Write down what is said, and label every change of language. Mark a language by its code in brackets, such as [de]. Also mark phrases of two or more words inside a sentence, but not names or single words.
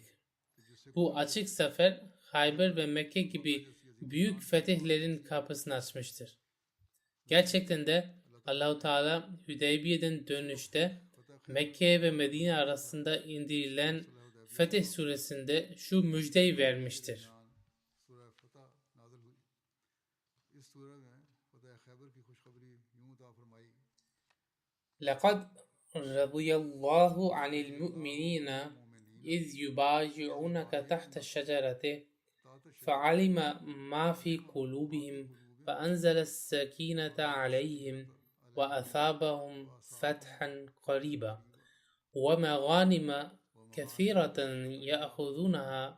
[tr] Bu açık zafer Hayber ve Mekke gibi büyük fetihlerin kapısını açmıştır. Gerçekten de Allah-u Teala Hüdeybiye'den dönüşte Mekke ve Medine arasında indirilen Fetih suresinde şu müjdeyi vermiştir. [ar] لَقَدْ رَضِيَ اللّٰهُ عَنِ الْمُؤْمِنِينَ إِذْ يُبَايِعُونَكَ تَحْتَ الشَّجَرَةِ فَعَلِمَ مَا فِي قُلُوبِهِمْ فَأَنْزَلَ السَّكِينَةَ عَلَيْهِمْ وَأَثَابَهُمْ فَتْحًا قَرِيبًا وَمَغَانِمَ كثيرة يأخذونها